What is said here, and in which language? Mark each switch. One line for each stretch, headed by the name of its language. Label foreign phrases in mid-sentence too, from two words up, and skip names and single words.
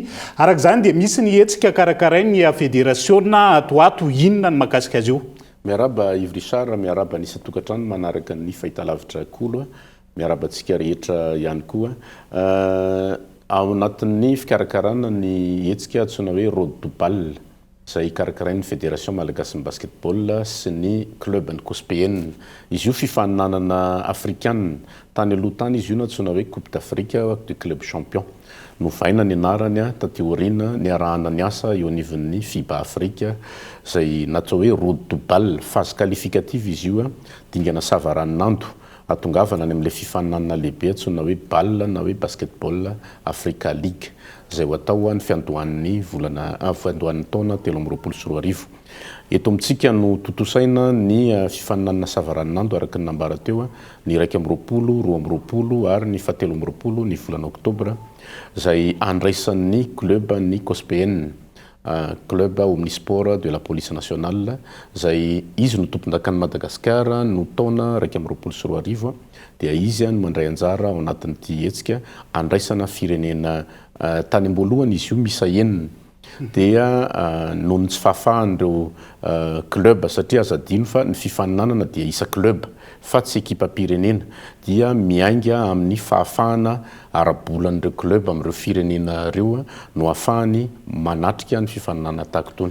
Malagasy: Araka izany dia misy ny hetsika karakarainy ny Fédération ato inona ny mahakasika azy io. Miaraba Yves Richard, miaraba Nisa Tokatrano manaraka ny fahitalavitra kolo, miaraba antsika rehetra ihany koa. Ao anatin'ny fikarakarana ny hetsika antsoina hoe
English: road to ball
Malagasy: izay karakarain'ny Fédération Malagasy basketball sy ny club ny COSPN. Izy io fifaninanana africaine tany aloha tany izy io antsoina hoe
French: Coupe d'Afrique du club champion.
Malagasy: Novaina ny anarany taty aoriana ny arahana ny asa eo anivon'ny FIBA Afrique izay natao hoe
English: road to ball
French: phase qualificative
Malagasy: izy io dingana Savaranando. Atongavana any amin'ilay fifaninanana lehibe antsoina hoe ball na hoe basketball Africa League izay ho atao ny fiandohan'ny fiandohan'ny taona 2024. Eto amintsika no totosaina ny fifaninanana Savaranando araka ny nambara teo ny 120, 220 ary ny 720 ny volana Oktobra izay andraisan'ny club ny COSPN. Club omnisport de la police nationale izay izy no tompondakan'i Madagasikara no taona 2024 dia izy no mandray anjara ao anatin'ity hetsika andraisana firenena tany am-boalohany izy io misa enina dia noho ny tsy fahafahan'ireo club satria azadino fa ny fifaninanana dia isa club fa tsy ekipa-pirenena dia miainga amin'ny fahafahana arabolan'ireo club amin'ireo firenena reo no ahafahany manatrika ny fifaninana tahaka tony.